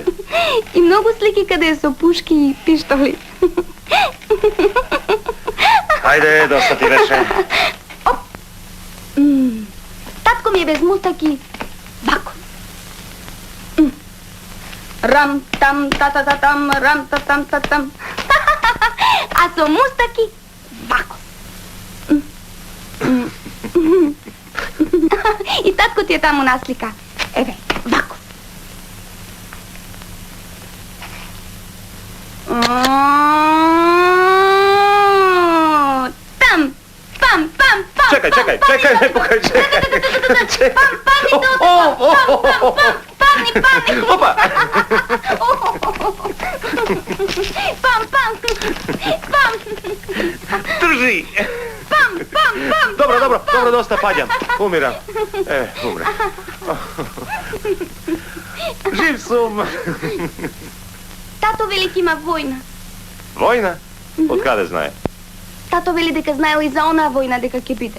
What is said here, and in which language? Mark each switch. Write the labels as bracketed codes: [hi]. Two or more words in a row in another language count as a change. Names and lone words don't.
[mk] И многу слики каде е со пушки и пиштоли. Ајде, доста ти беше. Татко ми е без мустаки. Вако. Рам там та та та там, рам та там та там. А со мустаки вако. И татко ти е таму наслика. Еве, вако. Там, пам, пам, пам. Чекај, не покај, чекај. Пам. Опа! Пам. Држи! Пам. Добро, доста паѓам. Умирам. Умре. Жив сум. Тато вели ки има војна. Војна? Од каде знае? Тато вели дека знаел и за онаа војна дека ќе биде.